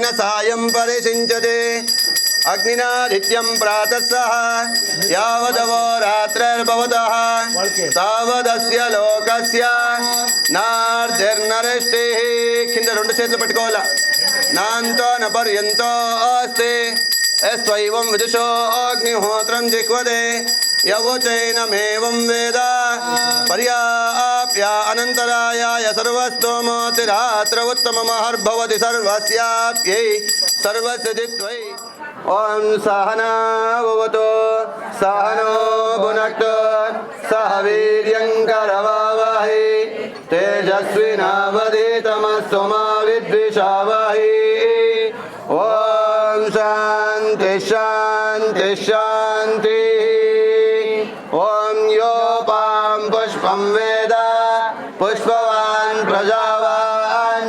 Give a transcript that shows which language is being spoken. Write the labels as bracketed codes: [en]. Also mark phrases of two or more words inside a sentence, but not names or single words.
[sa] सायं परिसिञ्चते अग्निनादित्यं प्रातः सह यावदवो रात्रिर्भवतः तावदस्य लोकस्य नार्धिर्नरिष्टिः. [te] కింద రెండు చేతులు పట్టుకోవాలా. [sa] नान्तो न पर्यन्तो अस्ति एस्त्वैवं विदुषो अग्निहोत्रं जिह्वदे यवचैनमेवं वेद पर्याप्य अनन्तरायाय सर्वस्तोमोतिरात्र उत्तममहर्भवति सर्वस्याप्यै सर्वसिद्धित्वै. ओं सहना भवतु सहनो भुनक्तु सह वीर्यङ्करवावहै तेजस्विनावधीतमस्तु मा विद्विषावहै ॐ शान्ति शान्ति शान्तिः ॐ योपां पुष्पं वेद पुष्पवान् प्रजावान्